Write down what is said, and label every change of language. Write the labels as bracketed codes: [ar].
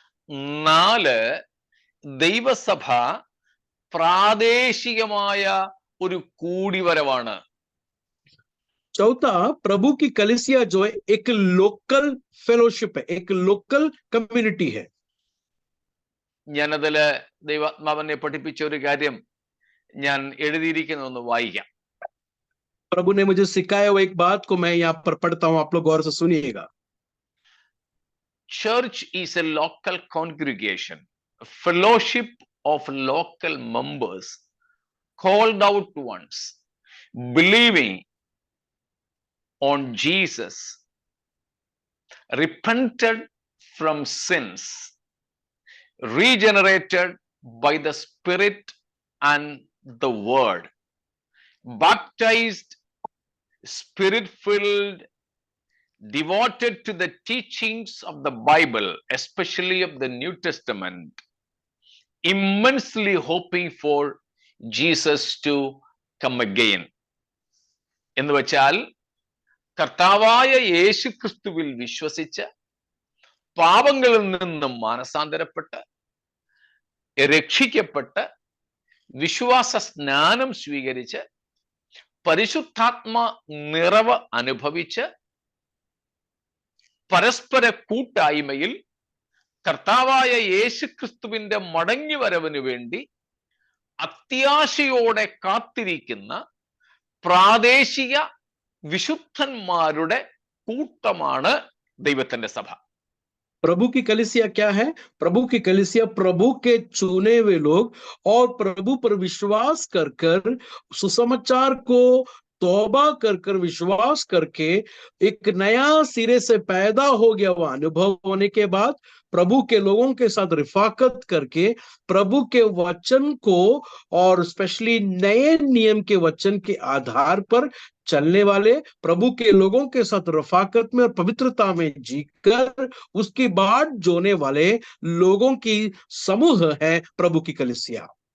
[ml] 4, ദൈവസഭ പ്രാദേശികമായ ഒരു കൂടിവരവാണ്. [hi] चौथा, प्रभु की कलीसिया जो है एक लोकल फेलोशिप है, एक लोकल कम्युनिटी है. [ml] ഞാനതില് ദൈവാത്മാവനെ പഠിപ്പിച്ച ഒരു കാര്യം ഞാൻ എഴുതിയിരിക്കുന്ന ഒന്ന് വായിക്കാം. [hi] प्रभु ने मुझे सिखाया हुआ एक बात को मैं यहाँ पर पढ़ता हूं, आप लोग गौर से सुनिएगा. [en] Church is a local congregation, a fellowship of local members called out ones, believing on Jesus, repented from sins, regenerated by the Spirit and the Word, baptized, Spirit-filled, devoted to the teachings of the Bible, especially of the New Testament, immensely hoping for Jesus to come again. [ml] എന്ന് വെച്ചാൽ കർത്താവായ യേശു ക്രിസ്തുവിൽ വിശ്വസിച്ച് പാപങ്ങളിൽ നിന്നും മാനസാന്തരപ്പെട്ട് രക്ഷിക്കപ്പെട്ട് വിശ്വാസ സ്നാനം സ്വീകരിച്ച് പരിശുദ്ധാത്മ നിറവ് അനുഭവിച്ച് പരസ്പര കൂട്ടായ്മയിൽ കർത്താവായ യേശു ക്രിസ്തുവിന്റെ മടങ്ങി വരവിന് വേണ്ടി അത്യാശയോടെ കാത്തിരിക്കുന്ന പ്രാദേശിക വിശുദ്ധന്മാരുടെ കൂട്ടമാണ് ദൈവത്തിന്റെ സഭ. [hi] प्रभु की कलीसिया क्या है? प्रभु की कलीसिया प्रभु के चुने हुए लोग और प्रभु पर विश्वास कर कर सुसमाचार को तौबा कर कर विश्वास करके एक नया सिरे से पैदा हो गया हुआ अनुभव होने के बाद प्रभु के लोगों के साथ रिफाकत करके प्रभु के वचन को और स्पेशली नए नियम के वचन के आधार पर चलने वाले, प्रभु के लोगों के साथ रफाकत में और पवित्रता में जीकर उसके बाद जोने वाले लोगों की समूह है प्रभु की कलीसिया.